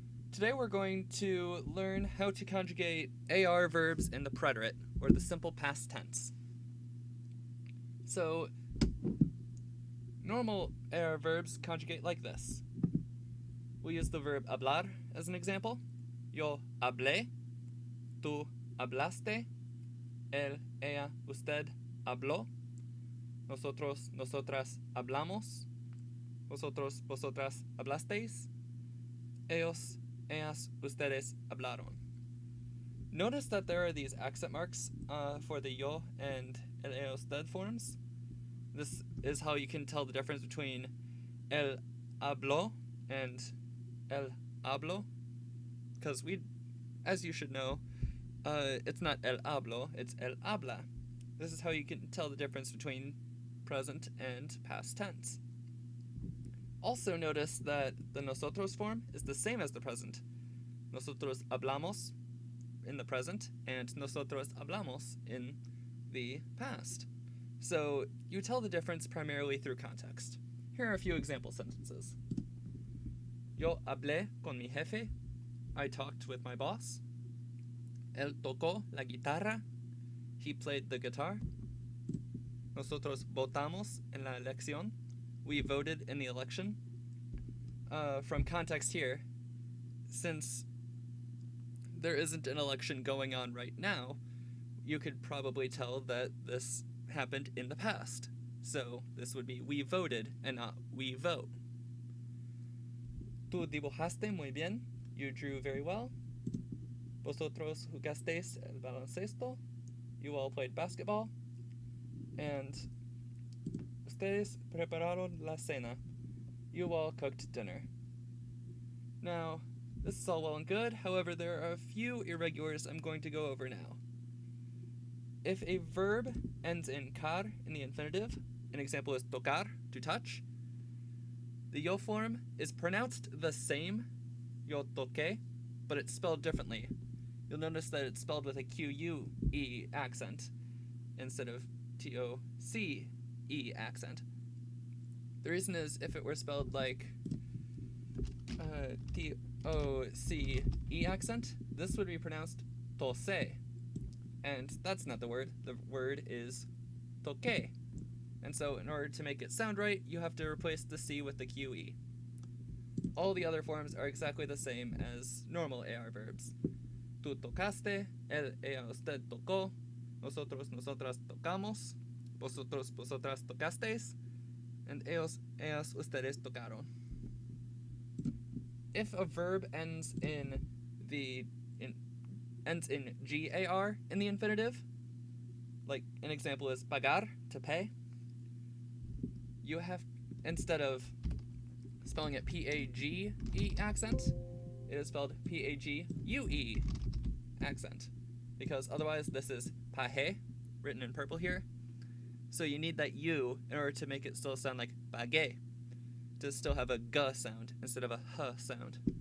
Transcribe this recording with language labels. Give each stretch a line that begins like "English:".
English: Today we're going to learn how to conjugate AR verbs in the preterite, or the simple past tense. So, normal AR verbs conjugate like this. We'll use the verb hablar as an example.
Spanish: Yo hablé, tú hablaste, él, ella, usted habló, nosotros, nosotras hablamos, vosotros, vosotras hablasteis, ellos, ellas, ustedes hablaron.
English: Notice that there are these accent marks for the yo and el usted forms. This is how you can tell the difference between el habló and el hablo, because as you should know, it's not el hablo, it's el habla. This is how you can tell the difference between present and past tense. Also notice that the nosotros form is the same as the present.
Spanish: Nosotros hablamos
English: in the present, and
Spanish: nosotros hablamos
English: in the past. So you tell the difference primarily through context. Here are a few example sentences.
Spanish: Yo hablé con mi jefe.
English: I talked with my boss.
Spanish: Él tocó la guitarra.
English: He played the guitar.
Spanish: Nosotros votamos en la elección.
English: We voted in the election. From context here, since there isn't an election going on right now, you could probably tell that this happened in the past. So this would be we voted and not we vote.
Spanish: Tú dibujaste muy bien.
English: You drew very well.
Spanish: Vosotros jugasteis el baloncesto.
English: You all played basketball. And
Spanish: ustedes prepararon la cena.
English: You all cooked dinner. Now, this is all well and good, however, there are a few irregulars I'm going to go over now. If a verb ends in car in the infinitive, an example is tocar, to touch, the yo form is pronounced the same, yo toqué, but it's spelled differently. You'll notice that it's spelled with a Q-U-E accent instead of T-O-C-E accent. The reason is if it were spelled like T-O-C-E accent, this would be pronounced tose. And that's not the word. The word is toque. And so in order to make it sound right, you have to replace the C with the QE. All the other forms are exactly the same as normal AR verbs.
Spanish: Tú tocaste, él, ella, usted tocó, nosotros, nosotras tocamos, vosotros, vosotras tocasteis, and ellos, ellas, ustedes tocaron.
English: If a verb ends in gar in the infinitive, like an example is pagar, to pay, you have, instead of spelling it P-A-G-E accent, it is spelled P-A-G-U-E accent, because otherwise this is pahe, written in purple here, so you need that U in order to make it still sound like bagay, to still have a g sound instead of a h sound.